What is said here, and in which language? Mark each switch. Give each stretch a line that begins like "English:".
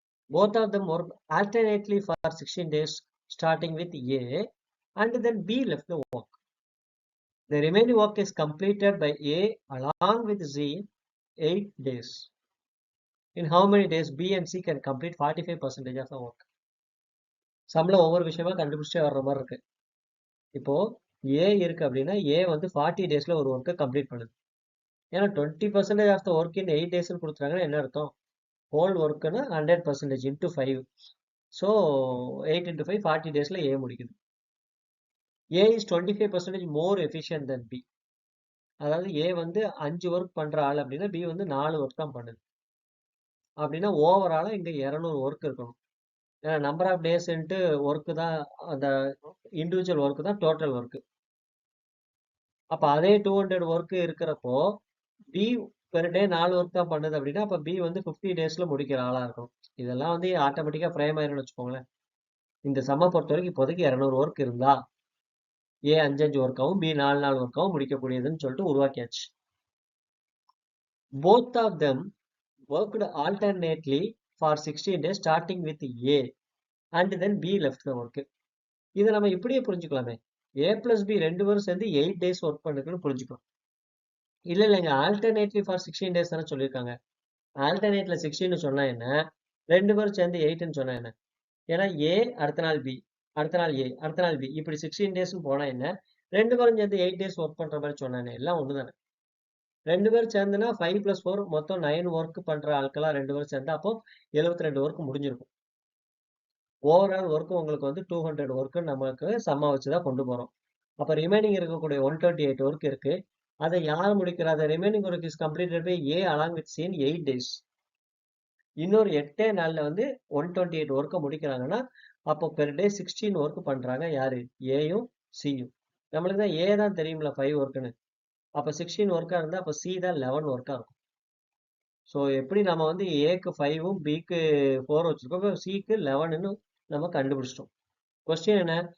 English: Both of them work alternately for 16 days starting with A and then B left the work. The remaining work is completed by A along with Z 8 days. In how many days B and C can complete 45% of the work?
Tamil: சம்ல ஒவ்வொரு விஷயமா கண்டுபிடிச்சே வர்ற மாதிரி இருக்கு. இப்போ A இருக்கு அப்படின்னா A வந்து 40 டேஸ்ல ஒரு ஒர்க்கை கம்ப்ளீட் பண்ணுது. ஏன்னா 20% ஆஃப் த ஒர்க் இன் 8 டேஸ்ன்னு கொடுத்துட்டாங்கன்னா என்ன அர்த்தம்? Whole ஒர்க்குன்னா 100% into 5. ஸோ 8 இன்டூ 5 40 டேஸ்ல A முடிக்குது.
English: A is 25% more efficient than B.
Tamil: அதாவது A வந்து 5 ஒர்க் பண்ற ஆள் அப்படின்னா B வந்து 4 ஒர்க் தான் பண்ணுது. அப்படின்னா ஓவராலா இங்க 200 ஒர்க் இருக்கணும். ஏன்னா number of days into work தான் அந்த இண்டிவிஜுவல் ஒர்க்கு தான் டோட்டல் ஒர்க்கு. அப்ப அதே 200 ஒர்க் இருக்கிறப்போ பி பெர் டே 4 ஒர்க் தான் பண்ணுது அப்படின்னா அப்ப பி வந்து 50 டேஸ்ல முடிக்கிற ஆளா இருக்கும். இதெல்லாம் வந்து ஆட்டோமேட்டிக்கா ஃப்ரேம் ஆயிரும்னு வச்சுக்கோங்களேன். இந்த சம்ம பொறுத்த வரைக்கும் இப்போதைக்கு 200 ஒர்க் இருந்தா ஏ 5 ஒர்க்காவும் பி 4 ஒர்க்காவும் முடிக்கக்கூடியதுன்னு சொல்லிட்டு உருவாக்கியாச்சு.
English: Both of them worked alternately for 16 days starting with A and then B left the work.
Tamil: இதை நம்ம இப்படியே புரிஞ்சுக்கலாமே. A plus B ரெண்டு பேரும் சேர்ந்து 8 days ஒர்க் பண்ணுக்குன்னு புரிஞ்சுக்கலாம். இல்லைங்க ஆல்டர்னேட்லி ஃபார் 16 டேஸ் தானே சொல்லியிருக்காங்க. ஆல்டர்னேட்ல 16 சொன்னா என்ன, ரெண்டு பேரும் சேர்ந்து 8ன்னு சொன்னா என்ன? ஏன்னா ஏ அடுத்த நாள் பி, அடுத்த நாள் ஏ, அடுத்த நாள் பி, இப்படி 16 டேஸ்ன்னு போனா என்ன, ரெண்டு பேரும் சேர்ந்து 8 டேஸ் ஒர்க் பண்ற மாதிரி சொன்னானே, எல்லாம் ஒண்ணுதானே. ரெண்டு பேரும் சேர்ந்துனா 5 + 4 மொத்தம் 9 ஒர்க் பண்ற ஆட்களா ரெண்டு பேரும் சேர்ந்தா அப்போ 72 ஒர்க் முடிஞ்சிருக்கும். ஓவரால் ஒர்க் உங்களுக்கு வந்து 200 ஒர்க் நமக்கு சம்மா வச்சுதான் கொண்டு போறோம். அப்ப ரிமைனிங் இருக்கக்கூடிய 128 ஒர்க் இருக்கு. அதை யார் முடிக்கிறா?
English: The remaining work is completed by A along with C in 8 days.
Tamil: இன்னொரு 8 நாள்ல வந்து 128 ஒர்க்கை முடிக்கிறாங்கன்னா அப்போ பெர் டே 16 ஒர்க் பண்றாங்க. யாரு? ஏயும் சியும். நம்மளுக்கு தான் ஏ தான் தெரியும்ல 5 ஒர்க்குன்னு. அப்ப 16 ஒர்க்கா இருந்தா அப்ப சி தான் 11 ஒர்க்கா இருக்கும். ஸோ எப்படி நம்ம வந்து ஏக்கு 5ம் பிக்கு 4 வச்சிருக்கோம், சிக்கு 11ன்னு நம்ம கண்டுபிடிச்சிட்டோம். கொஸ்டின் என்ன?